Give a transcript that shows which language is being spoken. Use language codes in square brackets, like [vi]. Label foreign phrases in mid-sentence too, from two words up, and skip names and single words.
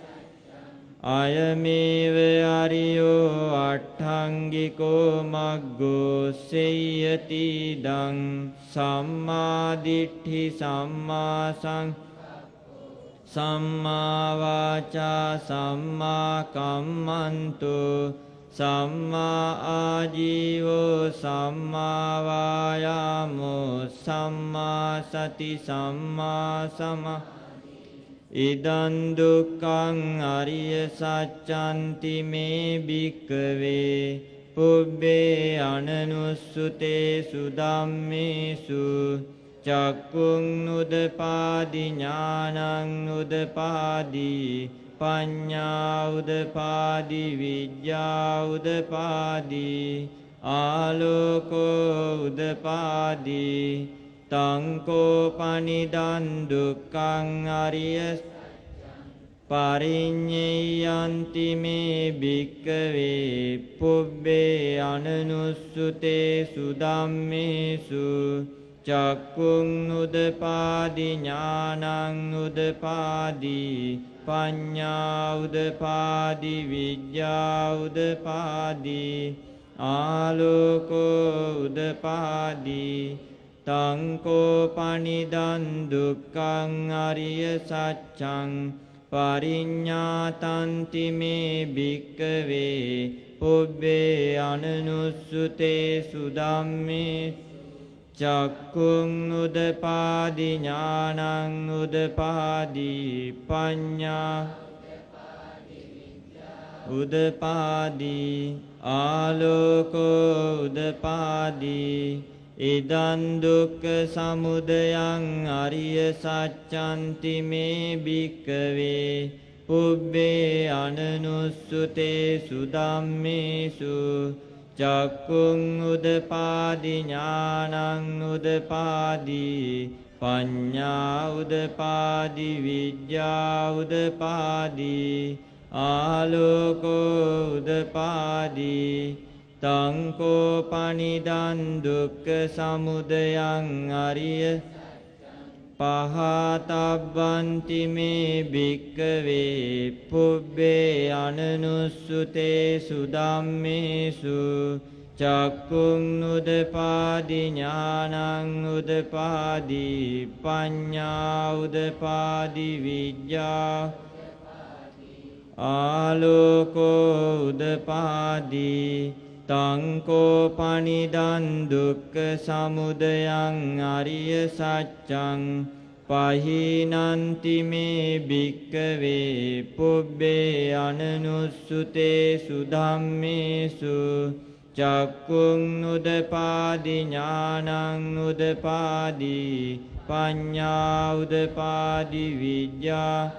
[pi] අයමේව අරියෝ අට්ඨංගිකෝ මග්ගෝ සේයති දං සම්මා දිට්ඨි සම්මා සම්මා වාචා සම්මා කම්මන්තෝ සම්මා ආජීවෝ සම්මා වායාමෝ සම්මා සති සම්මා ඉදං දුක්ඛං අරිය සත්‍යන්ති මේ භික්ඛවේ පුබ්බේ අනනුස්සුතේසු ධම්මේසු චක්කුං උදපාදි ඥානං උදපාදි පඤ්ඤා උදපාදි විද්‍යා උදපාදි ආලෝකෝ උදපාදි තං කෝපනිදං දුක්ඛං අරිය පරිඤ්ඤයන්ති මේ භික්ඛවේ පුබ්බේ අනනුස්සුතේසු ධම්මේසු චක්කුං උදපාදි ඥානං උදපාදි පඤ්ඤා උදපාදි විද්‍යා උදපාදි ආලෝකෝ උදපාදි තං කෝපනිදං දුක්ඛං අරිය සත්‍යං පරිඤ්ඤාතන්ති මේ භික්ඛවේ පුබ්බේ අනනුස්සුතේසු ධම්මේ චක්කුං උදපාදි ඥානං උදපාදි පඤ්ඤා උදපාදි ආලෝකෝ උදපාදි ඉදං දුක්ඛ සමුදයං අරිය සත්‍යන්ති මේ භික්ඛවේ පුබ්බේ අනනුස්සුතේසු ධම්මේසු චක්කුං උදපාදි ඥානං උදපාදි පඤ්ඤා උදපාදි විද්‍යා උදපාදි ආලෝකෝ උදපාදි තං කෝපනිදං දුක්ඛ සමුදයං අරිය පහතබ්බන්ති මේ භික්ඛවේ පුබ්බේ අනනුස්සුතේසු ධම්මේසු චක්කුං උදපාදි ඥානං උදපාදි පඤ්ඤා උදපාදි විද්‍යා ආලෝකෝ උදපාදි තං කෝපනිදං දුක්ඛ සමුදයං අරිය සත්‍යං පහිනන්ති මේ භික්ඛවේ පුබ්බේ අනනුස්සුතේසු ධම්මේසු චක්කුං උදපාදි ඥානං උදපාදි පඤ්ඤා උදපාදි විද්‍යා